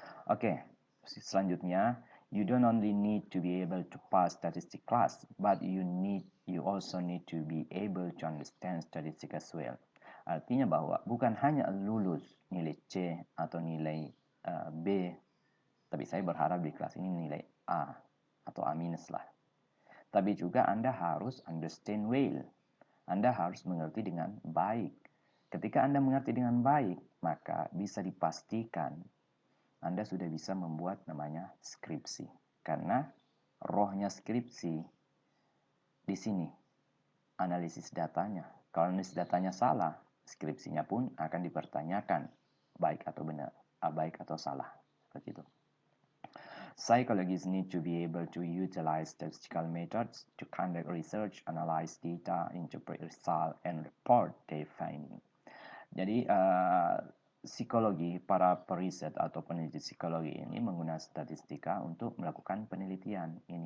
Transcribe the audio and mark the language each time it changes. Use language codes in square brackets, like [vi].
[id] Oke, selanjutnya, [en] you don't only need to be able to pass statistics class, but you also need to be able to understand statistics as well. [id] Artinya bahwa bukan hanya lulus nilai C atau nilai B Tapi saya berharap di kelas ini nilai A atau A minus lah. Tapi juga Anda harus [en] understand well. [id] Anda harus mengerti dengan baik. Ketika Anda mengerti dengan baik, maka bisa dipastikan Anda sudah bisa membuat namanya skripsi. Karena rohnya skripsi di sini, analisis datanya. Kalau analisis datanya salah, skripsinya pun akan dipertanyakan baik atau benar, baik atau salah. Seperti itu. [en] Psychologists need to be able to utilize statistical methods to conduct research, analyze data, interpret results, and report their findings. [id] Jadi, psikologi, para periset atau peneliti psikologi ini menggunakan statistika untuk melakukan penelitian.